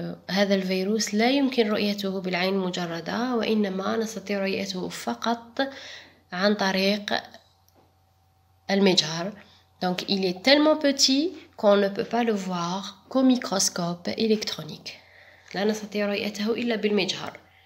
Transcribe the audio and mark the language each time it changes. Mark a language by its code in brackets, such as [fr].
[ar] هذا الفيروس لا يمكن رؤيته بالعين المجردة، وإنما نستطيع رؤيته فقط عن طريق المجهر. [fr] Donc, il est tellement petit qu'on ne peut pas le voir qu'au microscope électronique. [ar] لا نستطيع رؤيته إلا بالمجهر.